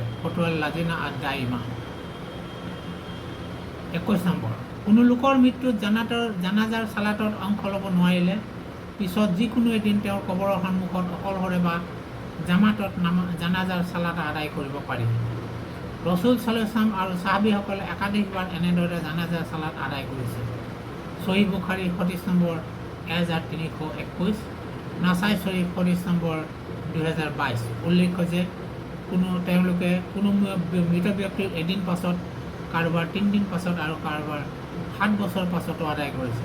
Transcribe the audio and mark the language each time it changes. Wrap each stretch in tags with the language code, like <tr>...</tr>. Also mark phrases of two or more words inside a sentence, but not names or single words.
<as>ফতোৱা লাজিনা আদ-দাইমা। 21 নম্বৰ, কোনো লোকৰ মৃত্যুত জানাজাৰ চালাতত অংশ ল'ব নোৱাৰিলে পিছত যিকোনো এদিন তেওঁৰ কবৰৰ সন্মুখত অকলশৰে বা জামাতত জানাজাৰ চালাত আদায় কৰিব পাৰি। ৰচুল</as> <ar>صلى الله عليه وسلم</ar> <as>আৰু সাহাবীসকলে একাধিকবাৰ এনেদৰে জানাজাৰ চালাত আদায় কৰিছে। সহিহ বুখাৰী হাদিছ নম্বৰ 1321, নাসাই শৰীফ হাদিছ নম্বৰ 2022। উল্লেখ্য যে তেওঁলোকে কোনো মৃত ব্যক্তিৰ এদিন পাছত, কাৰোবাৰ 3 দিন পাছত আৰু কাৰোবাৰ 7 বছৰ পাছতো আদায় কৰিছে।</as>